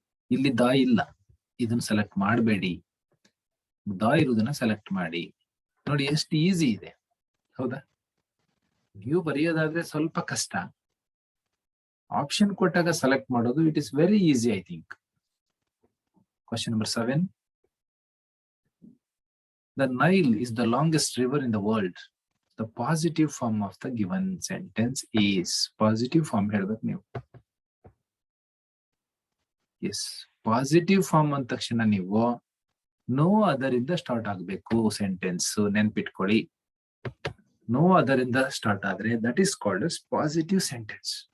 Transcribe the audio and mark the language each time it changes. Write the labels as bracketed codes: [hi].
[kn] ಇಲ್ಲಿ ದಾ ಇಲ್ಲ, ಇದನ್ನ ಸೆಲೆಕ್ಟ್ ಮಾಡಬೇಡಿ, ದಾ ಇರುವುದನ್ನ ಸೆಲೆಕ್ಟ್ ಮಾಡಿ. ನೋಡಿ ಎಷ್ಟು ಈಸಿ ಇದೆ, ಹೌದಾ? ನೀವು ಬರೆಯೋದಾದ್ರೆ ಸ್ವಲ್ಪ ಕಷ್ಟ. ಆಪ್ಷನ್ ಕೊಟ್ಟಾಗ ಸೆಲೆಕ್ಟ್ ಮಾಡೋದು [en] It is very easy, I think. Question number 7. The Nile is the longest river in the world. The positive form of the given sentence is. [kn] Positive form ಹೇಳ್ಬೇಕು ನೀವು. ಎಸ್, ಪಾಸಿಟಿವ್ ಫಾರ್ಮ್ ಅಂದ ತಕ್ಷಣ ನೀವು no ಅದರಿಂದ start ಆಗಬೇಕು sentence. ನೆನ್ಪಿಟ್ಕೊಳ್ಳಿ, no ಅದರಿಂದ start ಆದ್ರೆ [en] That is called as positive sentence.